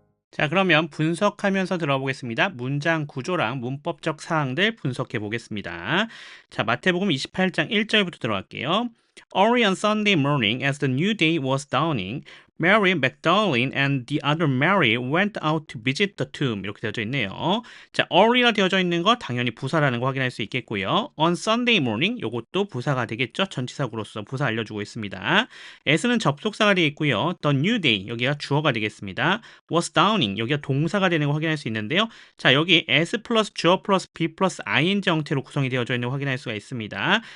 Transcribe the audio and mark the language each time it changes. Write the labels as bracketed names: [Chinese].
[Korean] 자, 그러면 분석하면서 들어보겠습니다. 문장 구조랑 문법적 사항들 분석해 보겠습니다. 자, 마태복음 28장 1절부터 들어갈게요. [English] Early on Sunday morning, as the new day was dawning, Mary Magdalene and the other Mary went out to visit the tomb. [Korean] 이렇게 되어져 있네요. 자, early가 되어져 있는 거 당연히 부사라는 거 확인할 수 있겠고요. On Sunday morning, 요것도 부사가 되겠죠. 전치사구로서 부사 알려주고 있습니다. as는 접속사가 되어 있고요. The new day, 여기가 주어가 되겠습니다. was dawning, 여기가 동사가 되는 거 확인할 수 있는데요. 자, 여기 s 플러스 주어 플러스 be 플러스 ing 형태로 구성이 되어져 있는 거 확인할 수가 있습니다.